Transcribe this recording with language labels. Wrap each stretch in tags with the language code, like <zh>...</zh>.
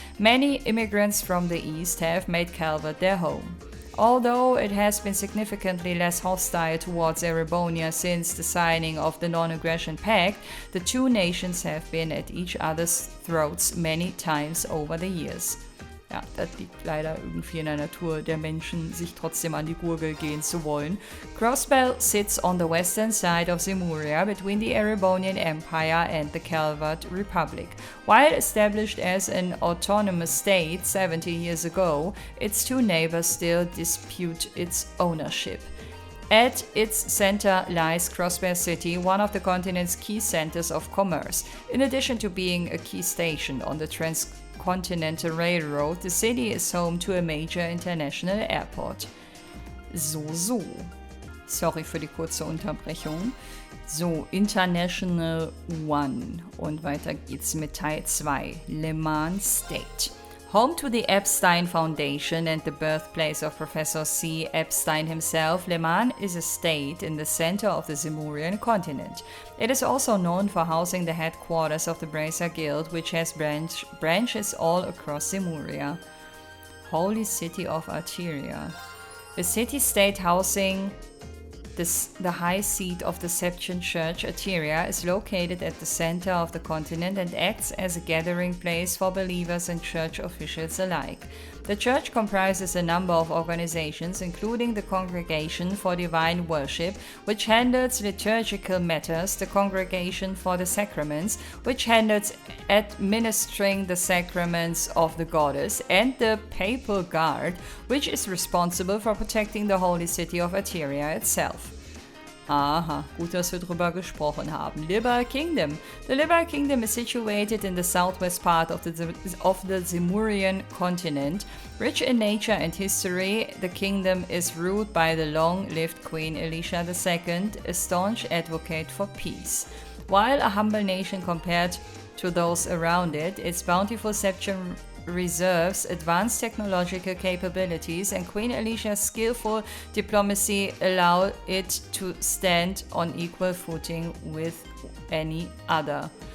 <en>Many immigrants from the east have made Calvert their home. Although it has been significantly less hostile towards Erebonia since the signing of the Non-Aggression Pact, the two nations have been at each other's throats many times over the years.</en> <de>Ja, das liegt leider irgendwie in der Natur der Menschen, sich trotzdem an die Gurgel gehen zu wollen.</de> <en>Crossbell sits on the western side of Zemuria between the Erebonian Empire and the Calvert Republic. While established as an autonomous state 70 years ago, its two neighbors still dispute its ownership. At its center lies Crossbell City, one of the continent's key centers of commerce. In addition to being a key station on the Transcontinental Railroad, the city is home to a major international airport. So.</en> <de>Sorry für die kurze Unterbrechung. So, International One. Und weiter geht's mit Teil 2.</de> <en>Le Mans State. Home to the Epstein Foundation and the birthplace of Professor C. Epstein himself, Le Mans is a state in the center of the Zemurian continent. It is also known for housing the headquarters of the Bracer Guild, which has branches all across Zemuria. Holy City of Arteria. A city-state housing the high seat of the Septian Church, Eteria, is located at the center of the continent and acts as a gathering place for believers and church officials alike. The church comprises a number of organizations, including the Congregation for Divine Worship, which handles liturgical matters, the Congregation for the Sacraments, which handles administering the sacraments of the goddess, and the Papal Guard, which is responsible for protecting the holy city of Eteria itself.</en> <de>Aha, gut, dass wir drüber gesprochen haben.</de> <en>Liberal Kingdom. The Liberal Kingdom is situated in the southwest part of the Zemurian continent. Rich in nature and history, the kingdom is ruled by the long-lived Queen Elisha II, a staunch advocate for peace. While a humble nation compared to those around it, its bountiful Septian reserves advanced technological capabilities, and Queen Alicia's skillful diplomacy allow it to stand on equal footing with any other.</en>